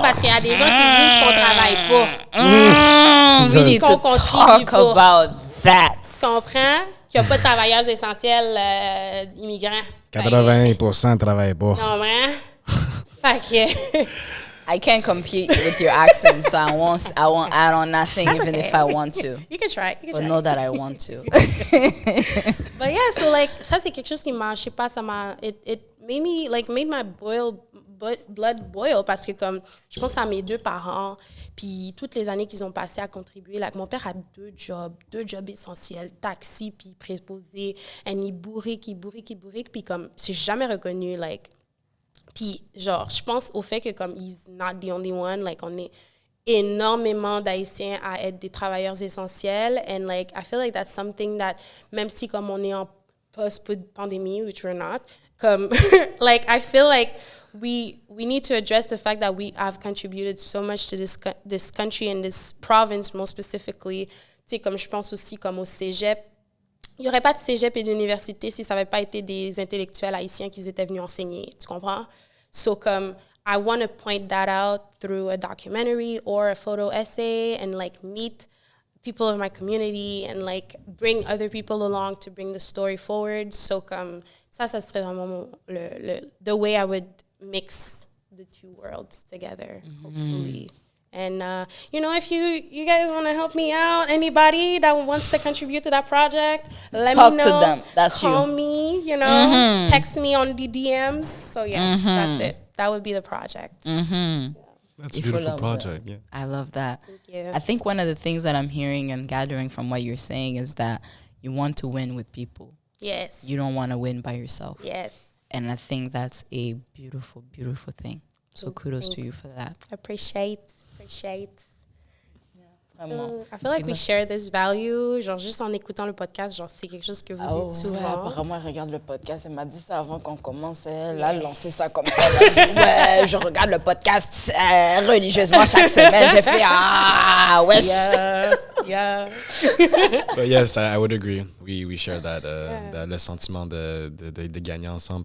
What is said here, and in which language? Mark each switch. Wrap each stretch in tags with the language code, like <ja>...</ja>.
<fr>Parce qu'il y a des gens qui disent qu'on travaille pas.</fr> <en>We need to talk about that.</en> <fr>Tu comprends? Qu'il n'y a pas de travailleurs essentiels immigrants. 80% travaillent pas. Tu comprends? Fait que...</fr> <en>I can't compete with your accent, so I won't add on nothing. That's even okay. If I want to. You can try. But know that I want to. But yeah, so like,</en> <fr>ça c'est quelque chose qui m'a, je sais pas, ça m'a,</fr> <en>it made my blood boil</en> <fr>parce que comme, je pense à mes deux parents, puis toutes les années qu'ils ont passées à contribuer. Like, mon père a deux jobs essentiels, taxi puis préposé, et il bourrique, puis comme, c'est jamais reconnu, like. Puis, genre, je pense au fait que, comme,</fr> <en>he's not the only one.</en> <fr>Like, on est énormément d'Haïtiens à être des travailleurs essentiels.</fr> <en>And, like, I feel like that's something that,</en> <fr>même si, comme, on est en post-pandémie,</fr> <en>which we're not, comme, like, I feel like we need to address the fact that we have contributed so much to this country and this province, more specifically.</en> <fr>Tu sais, comme, je pense aussi, comme, au cégep. Il n'y aurait pas de cégep et d'université si ça n'avait pas été des intellectuels haïtiens qui étaient venus enseigner, tu comprends?</fr> <en>So, comme, I want to point that out through a documentary or a photo essay and, like, meet people of my community and, like, bring other people along to bring the story forward. So, comme,</en> <fr>ça serait vraiment</fr> <en>the way I would mix the two worlds together, hopefully. And, you know, if you guys want to help me out, anybody that wants to contribute to that project, let me know. Talk to them. That's Call you. me, you know, text me on the DMs. So, yeah, that's it. That would be the project. That's a beautiful project, yeah. I love that. Thank you. I think one of the things that I'm hearing and gathering from what you're saying is that you want to win with people. Yes. You don't want to win by yourself. Yes. And I think that's a beautiful, beautiful thing. So kudos Thanks. to you for that. Appreciate.</en> <fr>Vraiment.</fr> <en>I feel like we share this value.</en> <fr>Genre, juste en écoutant le podcast, genre, c'est quelque chose que vous dites souvent. Ouais, apparemment, elle regarde le podcast. Elle m'a dit ça avant qu'on commence. Elle a lancé ça comme ça. Elle a dit, ouais, je regarde le podcast religieusement chaque semaine. J'ai fait, ah, wesh.</fr> <en>Yeah. But yes, I would agree. We share that,</en> <fr>le sentiment de gagner ensemble.</fr>